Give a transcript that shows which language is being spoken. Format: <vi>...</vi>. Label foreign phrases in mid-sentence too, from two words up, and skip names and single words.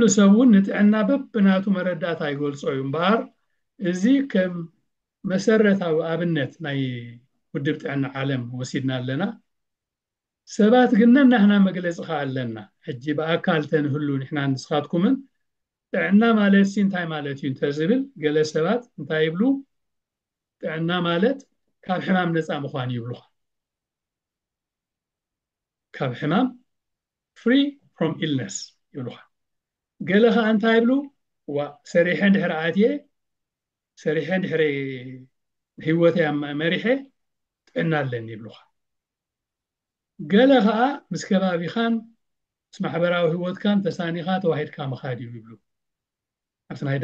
<ti>ሰብ እውን ንጥዕና በብናቱ መረዳእታ ይገልፆ እዩ እምበኣር እዚ ከም መሰረታዊ ኣብነት ናይ ውድብ ጥዕና ዓለም ወሲድና ኣለና ሰባት ግን ነናህና መግለፂ ኸ ኣለና ሕጂ ብኣካል ተንህሉ ንሕና ንስኻትኩምን ጥዕና ማለት እንታይ ማለት እዩ እንተዝብል ገለ ሰባት እንታይ ይብሉ ጥዕና ማለት ካብ ሕማም ነፃ ምዃን ይብሉኻ ካብ ሕማም</ti> <en>free from illness</en> <ti>ይብሉኻ ገለ ኸ እንታይ ይብሉ ሰሪሐ እንድሕሪ ኣትየ ሰሪሐ እንድሕሪ ህይወተይ መሪሐ ጥዕና ኣለኒ ይብሉኻ ገለ ኸኣ ምስ ከባቢኻን ምስ ማሕበራዊ ህይወትካን ተሳኒኻ ተዋሂድካ ምኻድ እዩ ይብሉ ኣብቲ ናይ</ti>